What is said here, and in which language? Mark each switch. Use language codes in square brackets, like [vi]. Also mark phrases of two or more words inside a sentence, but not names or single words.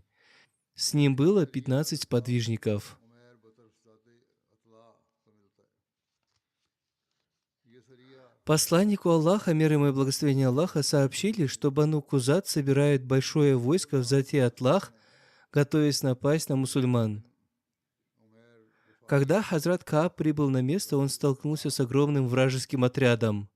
[ru] С ним было 15 сподвижников. [ur] عمیر بطرف ذات اطلاح کا ملتا ہے. یہ سریہ [ru] Посланнику Аллаха, мир ему и благословения Аллаха, сообщили, что Бану Кузат собирает большое войско в Зати-Атлах, готовясь напасть на мусульман. Когда Хазрат Кааб прибыл на место, он столкнулся с огромным вражеским отрядом.